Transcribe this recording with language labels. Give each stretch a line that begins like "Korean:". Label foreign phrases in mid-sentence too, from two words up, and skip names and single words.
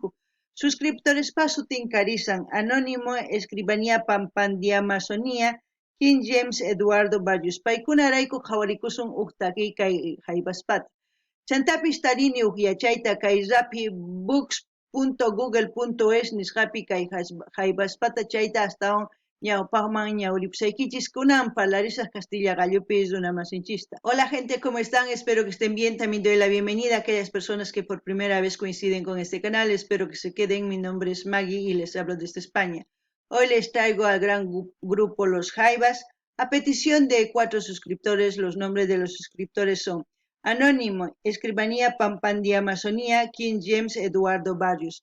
Quechua: Suscriptores pa sutin karisan Anónimo Escribanía Pampandia Amazonía King James Eduardo Barrios. Paykunarayku qhawarikusun huk takiy kay haybaspata. Chantapis tarini huk yachayta kay rapibooks.google.es nisqapi kay haybaspata chayta astawan ñawpaqman ñawripusaykichis kunan parlarisaq Castilla Gallupis runamasinchista.
Spanish: Hola gente, ¿cómo están? Espero que estén bien. También doy la bienvenida a aquellas personas que por primera vez coinciden con este canal. Espero que se queden. Mi nombre es Maggie y les hablo desde España. Hoy les traigo al gran grupo Los Jaivas. A petición de 4 suscriptores, los nombres de los suscriptores son Anónimo, Escribanía Pampandia Amazonía, King James Eduardo Barrios.